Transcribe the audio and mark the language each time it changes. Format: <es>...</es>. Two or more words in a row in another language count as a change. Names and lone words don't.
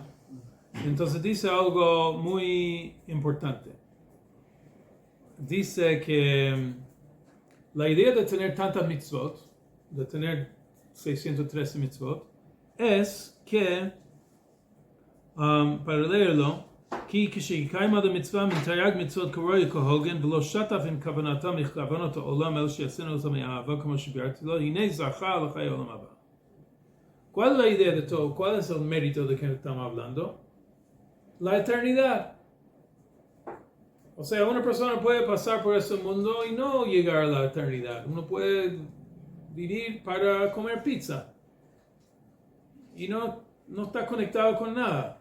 <es>Entonces dice algo muy importante. Dice que la idea de tener tantas mitzvot, de tener 613 mitzvot, es que, para leerlo,</es> <he>כי כשקיימה דמצווה מתרי"ג מצוות כרואי כהוגן ולא שטף עם כוונתם מכוונות העולם אלא שיעשינו אותם מאהבה כמו שביארתי לו, הנה זכה לחיי העולם הבא.</he> <es>¿Cuál es la idea de todo? ¿Cuál es el mérito de que estamos hablando? La eternidad. O sea, una persona puede pasar por ese mundo y no llegar a la eternidad. Uno puede vivir para comer pizza y no está conectado con nada.</es>